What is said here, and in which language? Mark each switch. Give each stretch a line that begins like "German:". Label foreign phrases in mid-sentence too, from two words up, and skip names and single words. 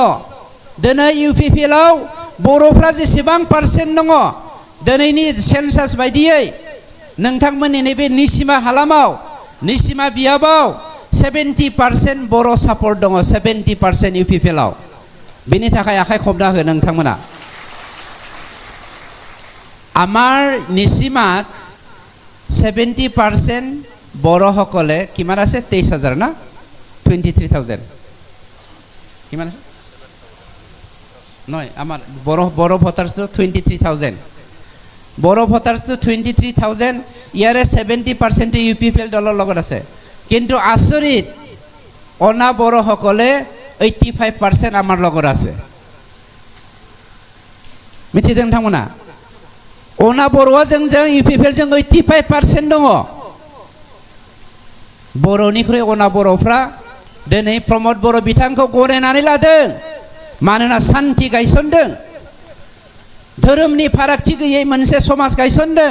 Bodo: दिनै इउपिपिएलआव बर'फ्रा जेसेबां पार्सेन्ट दङ, दिनैनि सेन्सास बायदियै नोंथांमोननि नैबे निसिमा हालामाव, निसिमा बियाबाव 70% बर' सापर्ट दङ, 70% इउपिपिएलआव। बेनि थाखाय आखाइ खबना हो नोंथांमोना।
Assamese: আমাৰ নিচিমাত 70% বড়োসকলে কিমান আছে? 23,000 না 23,000 কিমান আছে? নহয়, আমাৰ বড়ো ভোটাৰ্ছটো 23,000। বড়ো ভোটাৰ্ছটো 23,000, ইয়াৰে 70% ইউপিপিএল দলৰ লগত আছে। কিন্তু আচৰিত, অনা বড়োসকলে 85% আমাৰ লগত আছে।
Bodo: मिथिदों नोंथांमोना? अना बर'आ जोंजों इउपिपिएलजों 85% दङ। बर'निख्रुइ अना बर'फ्रा दिनै प्रमद बर' बिथांखौ गनायनानै लादों, मानोना सान्थि गायसनदों, धोरोमनि फारागथि गैयै मोनसे समाज गायसनदों।